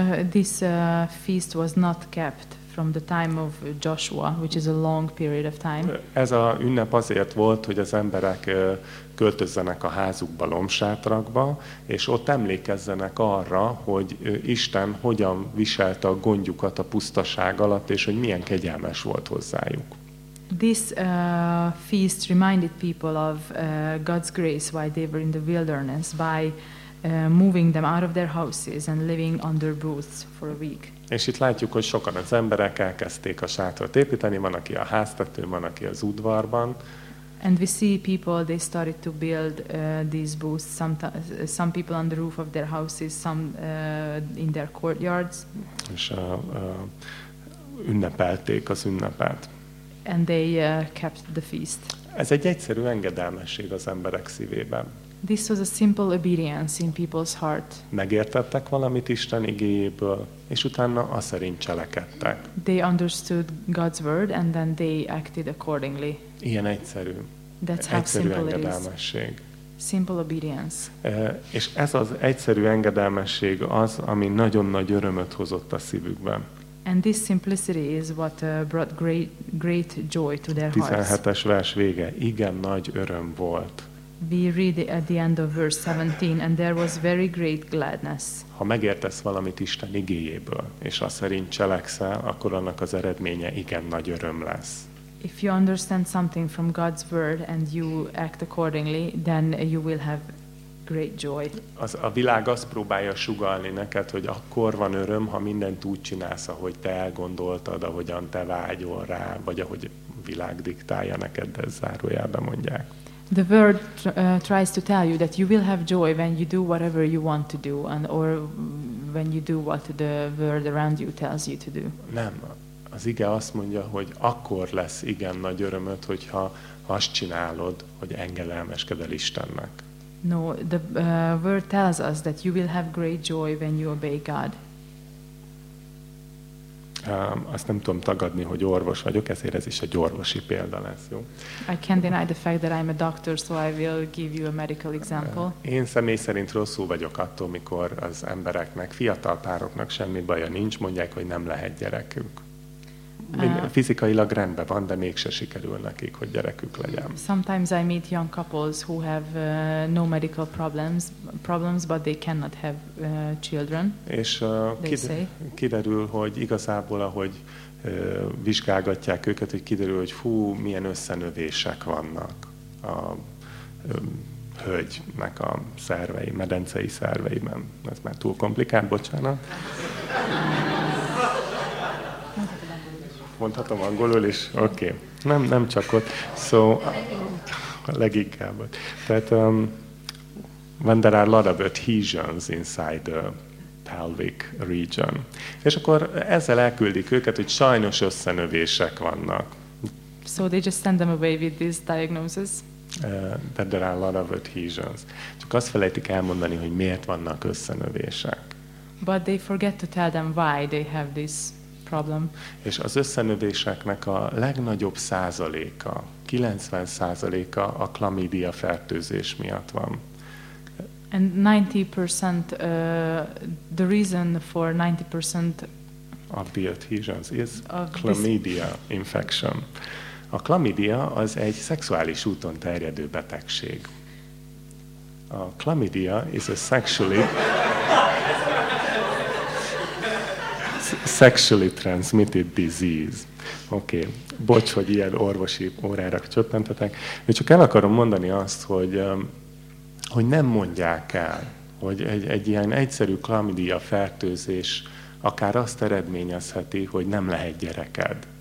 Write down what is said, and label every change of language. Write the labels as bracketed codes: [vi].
[en] This feast was not kept from the time of Joshua, which is a long period of time. [hu] Ez a ünnep azért volt, hogy az emberek költözzenek a házukba, lombsátrakba, és ott emlékezzenek arra, hogy Isten hogyan viselte a gondjukat a pusztaság alatt, és hogy milyen kegyelmes volt hozzájuk. [en] This feast reminded people of God's grace while they were in the wilderness by moving them out of their houses and living under booths for a week. [hu] És itt látjuk, hogy sokan az emberek elkezdték a sátrat építeni, van, aki a háztető, van, aki az udvarban. [en] And we see people, they started to build these booths, some people on the roof of their houses, some in their courtyards. [hu] És ünnepelték az ünnepet. [en] And they kept the feast. [hu] Ez egy egyszerű engedelmesség az emberek szívében. [en] This was a simple obedience in people's heart. [hu] Megértettek valamit Isten igéjéből, és utána a szerint cselekedtek. [en] They understood God's word and then they acted accordingly. [hu] Ilyen egyszerű. [en] That's how [hu] egyszerű [en] simple [hu] engedelmesség. [en] It is. Simple obedience. [hu] És ez az egyszerű engedelmesség az, ami nagyon nagy örömöt hozott a szívükben. [en] And this simplicity is what brought great joy to their hearts. [hu] 17-es vers vége. Igen, nagy öröm volt. [en] We read at the end of verse 17, and there was very great gladness. [hu] Ha megértesz valamit Isten igéjéből, és azt szerint cselekszel, akkor annak az eredménye igen nagy öröm lesz. [en] If you understand something from God's word and you act accordingly, then you will have great joy. [hu] Az a világ azt próbálja sugallni neked, hogy akkor van öröm, ha mindent úgy csinálsz, ahogy te elgondoltad, ahogyan te vágyol rá, vagy ahogy világ diktálja neked, de zárójelben mondják. [en] The world tries to tell you that you will have joy when you do whatever you want to do, and or when you do what the world around you tells you to do. [hu] Nem. Az ige azt mondja, hogy akkor lesz igen nagy örömöd, hogyha azt csinálod, hogy engedelmeskedel Istennek. [en] No, the word tells us that you will have great joy when you obey God. [hu] Azt nem tudom tagadni, hogy orvos vagyok, ezért ez is egy orvosi példa lesz, jó? [en] I can't deny the fact that I'm a doctor, so I will give you a medical example. [hu] Én személy szerint rosszul vagyok attól, mikor az embereknek, fiatal pároknak semmi baja nincs, mondják, hogy nem lehet gyerekük. Fizikailag rendben van, de mégse sikerül nekik, hogy gyerekük legyen. [en] Sometimes I meet young couples who have no medical problems, but they cannot have children. [hu] És kiderül, hogy igazából, ahogy vizsgálgatják őket, hogy kiderül, hogy fú, milyen összenövések vannak a hölgynek a szervei, medencei szerveiben. Ez már túl komplikált, bocsánat. Mondhatom angolul is? Oké. Okay. Nem csak ott. So, leginkább ott. [en] Tehát, when there are a lot of adhesions inside the pelvic region. [hu] És akkor ezzel elküldik őket, hogy sajnos összenövések vannak. [en] So they just send them away with this diagnosis? That there are a lot of adhesions. [hu] Csak azt felejtik elmondani, hogy miért vannak összenövések. [en] But they forget to tell them why they have this problem. [hu] És az összenövéseknek a legnagyobb százaléka, 90%-a a klamídia fertőzés miatt van. [en] And 90% the reason for 90% of the adhesions is chlamydia infection. [hu] A klamídia az egy szexuális úton terjedő betegség. [en] A klamídia is a sexually sexually transmitted disease. Oké. Okay. [hu] Bocs, hogy ilyen orvosi órára csöppentetek. Én csak el akarom mondani azt, hogy nem mondják el, hogy egy ilyen egyszerű klamidia fertőzés akár azt eredményezheti, hogy nem lehet gyereked.